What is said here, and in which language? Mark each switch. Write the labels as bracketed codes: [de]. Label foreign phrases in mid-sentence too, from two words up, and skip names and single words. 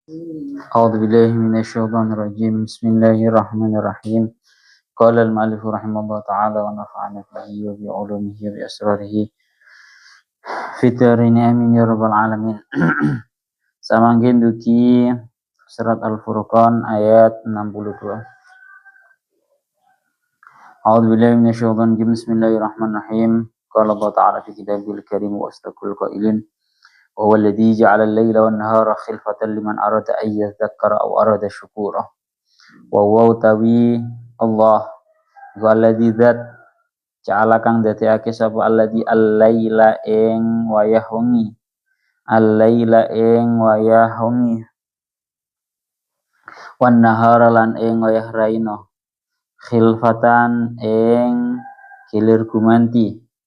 [ar] أعوذ بالله من الشيطان الرجيم بسم الله الرحمن الرحيم قال المؤلف رحمه الله تعالى ونفعنا به وبعلومه وبأسراره في الدارين آمين يا رب العالمين. [jv] Samangkin duki surat Al-Furqan ayat 62. [ar] أعوذ بالله من الشيطان الرجيم. بسم الله الرحمن الرحيم. قال الله تعالى في الكتاب الكريم وأصدق القائلين وهو الذي جعل الليل والنهار خلفة لمن أراد أن يذكر أو أراد شكورا. وهو [jv] utawi Allah walladzi dzat ja'ala kang dadekake sapa [ar] الذي الليل [jv] ing wayah wengi al-laila ing wayah wengi [ar] والنهار [jv] lan ing wayah raina khilfatan ing gilir gumanti